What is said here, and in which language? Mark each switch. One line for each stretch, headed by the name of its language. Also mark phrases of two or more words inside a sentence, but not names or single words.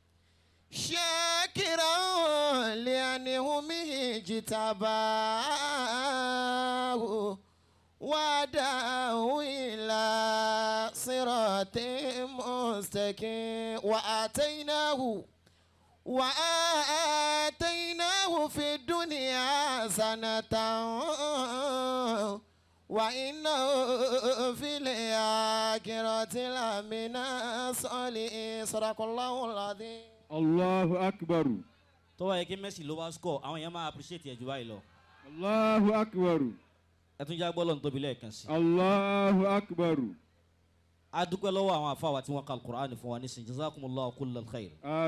Arabic: شاكرا لأنعمه اجتباه وهداه إلى صراط مستقيم وآتيناه في الدنيا حسنة وإنه في الآخرة لمن الصالحين. صدق الله العظيم. الله أكبر.
Yoruba: tó wáyé kí Messi ló wá score àwọn èèyàn máa appreciate ẹ̀ jù báyìí lọ.
Arabic: الله أكبر.
Yoruba: ẹ tún já gbọ́ lọ́n tóbi lẹ́ẹ̀kan sí.
Arabic: الله أكبر.
Yoruba: a dúpẹ́ lọ́wọ́ àwọn àfáwà tí wọ́n ka Al-Qur'an fún wa nísìnyí
Arabic: جزاكم الله كل خير.